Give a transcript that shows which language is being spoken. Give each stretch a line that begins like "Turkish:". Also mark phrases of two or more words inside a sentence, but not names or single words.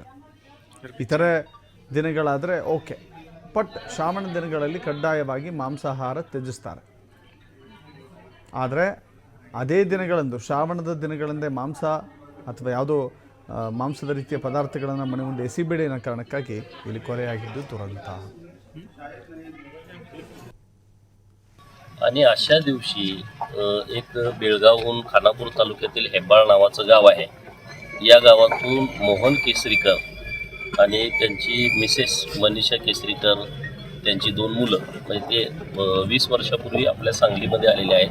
Kannada: ಇತರೆ ದಿನಗಳಾದರೆ
English: okay, but
Kannada: ಶ್ರಾವಣ ದಿನಗಳಲ್ಲಿ ಕಡ್ಡಾಯವಾಗಿ ಮಾಂಸಾಹಾರ ತ್ಯಜಿಸ್ತಾರೆ. ಆದರೆ ಅದೇ ದಿನಗಳಂದು, ಶ್ರಾವಣದ ದಿನಗಳಂದೇ ಮಾಂಸ ಅಥವಾ ಯಾವುದೋ ಮಾಂಸದ ರೀತಿಯ ಪದಾರ್ಥಗಳನ್ನು ಮನೆ ಮುಂದೆ ಎಸಿಬೇಡಿ ಅನ್ನೋ ಕಾರಣಕ್ಕಾಗಿ ಇಲ್ಲಿ ಕೊಲೆಯಾಗಿದ್ದು ದುರಂತ.
Marathi: आणि अशा दिवशी एक बेळगावहून खानापूर तालुक्यातील हेब्बाळ नावाचं गाव आहे. या गावातून मोहन केसरीकर आणि त्यांची मिसेस मनीषा केसरीकर, त्यांची 2 मुलं, म्हणजे ते 20 वर्षापूर्वी आपल्या सांगलीमध्ये आलेले आहेत.